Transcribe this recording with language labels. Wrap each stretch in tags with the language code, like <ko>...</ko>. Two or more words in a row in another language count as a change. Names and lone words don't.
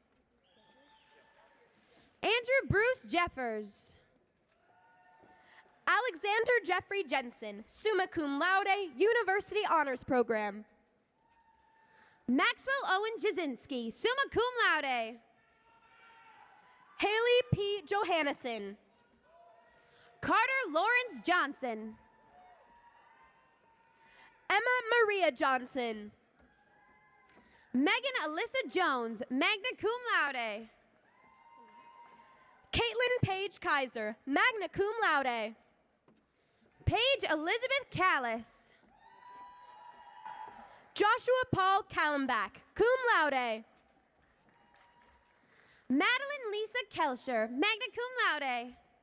<en>Andrew Bruce Jeffers. Alexander Jeffrey Jensen,</en> <la>summa cum laude,</la> <en>University Honors Program. Maxwell Owen Jasinski,</en> <la>summa cum laude.</la> <en>Haley P. Johannesson. Carter Lawrence Johnson. Emma Maria Johnson. Megan Alyssa Jones,</en> <la>magna cum laude.</la> <en>Caitlin Paige Kaiser,</en> <la>magna cum laude.</la> <en>Paige Elizabeth Callis. Joshua Paul Kallenbach,</en> <la>cum laude.</la> <en>Madeline Lisa Kelscher,</en> <la>magna cum laude.</la>